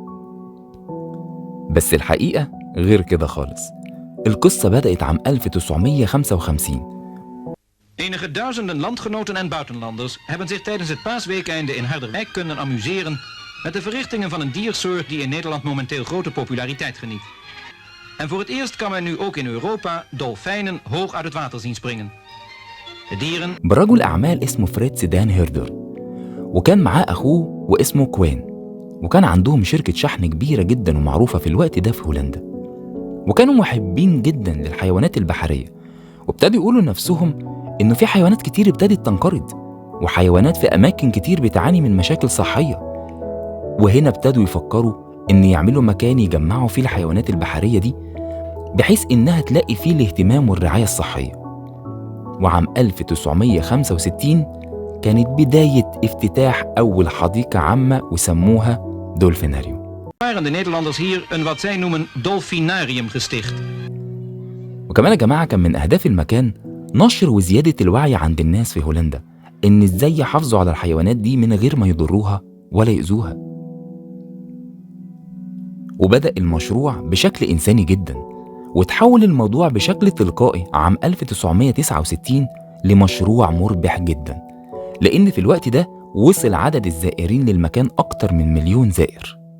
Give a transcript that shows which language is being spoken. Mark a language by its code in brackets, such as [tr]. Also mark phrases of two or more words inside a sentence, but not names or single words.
[ar] بس الحقيقة غير كده خالص. القصة بدأت عام 1955. [nl] Enige duizenden landgenoten en buitenlanders hebben zich tijdens het paasweekende in Harderwijk kunnen amuseren met de verrichtingen van een diersoort die in Nederland momenteel grote populariteit geniet. En voor het eerst kan men nu ook in Europa dolfijnen hoog uit het water zien springen. De dieren... [ar] برجل أعمال اسمه فريتز دان هيردر، وكان معاه أخوه واسمه كوين، وكان عندهم شركة شحن كبيرة جدا ومعروفة في الوقت ده في هولندا، وكانوا محبين جدا للحيوانات البحرية، وابتدوا يقولوا لنفسهم إنه في حيوانات كتير ابتدت تنقرض، وحيوانات في أماكن كتير بتعاني من مشاكل صحية. وهنا ابتدوا يفكروا إن يعملوا مكان يجمعوا فيه الحيوانات البحرية دي بحيث إنها تلاقي فيه الاهتمام والرعاية الصحية. وعام 1965 كانت بداية افتتاح أول حديقة عامة وسموها دولفيناريوم. [nl] waren de Nederlanders hier een wat zij noemen dolfinarium gesticht. [ar] وكمان يا جماعة كان من أهداف المكان نشر وزيادة الوعي عند الناس في هولندا إن إزاي يحافظوا على الحيوانات دي من غير ما يضروها ولا يؤذوها. وبدأ المشروع بشكل إنساني جدا، وتحول الموضوع بشكل تلقائي عام 1969 لمشروع مربح جدا، لأن في الوقت ده وصل عدد الزائرين للمكان أكتر من 1,000,000 زائر.